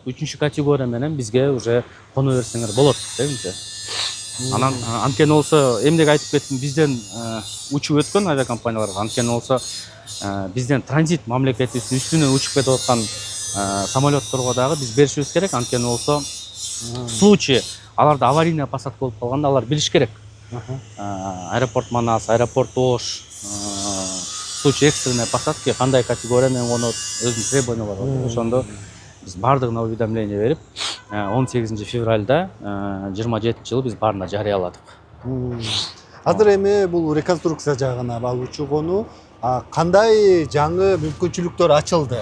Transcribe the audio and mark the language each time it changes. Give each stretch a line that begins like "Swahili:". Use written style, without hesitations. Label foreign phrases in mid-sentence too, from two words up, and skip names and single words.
Kyrgyz: 3-чү категория менен бизге уже коно берсеңер болот дегенче. Анан анткени болсо эмнеге айтып кеттим, бизден учуп өткөн авиакомпанияларга, анткени болсо бизден транзит мамлекетибиздин үстүнөн учуп кетип аткан самолетторго дагы биз беришибиз керек. Анткени болсо
Russian: в случае
Kyrgyz: аларда
Russian: аварийная посадка
Kyrgyz: болуп калганда алар билиш керек. Аэропорт Манас, аэропорт Ош,
Russian: в случае экстренной посадки
Kyrgyz: кандай категория менен конот, өзүнүн требованиялары бар. Ошондо биз баардыгына уведомление берип, 18 февралда 27-жылы биз баарына жарыяладык. Азыр эми бул реконструкция жагына, учуу конуу Кандай жаңы мүмкүнчүлүктөр ачылды?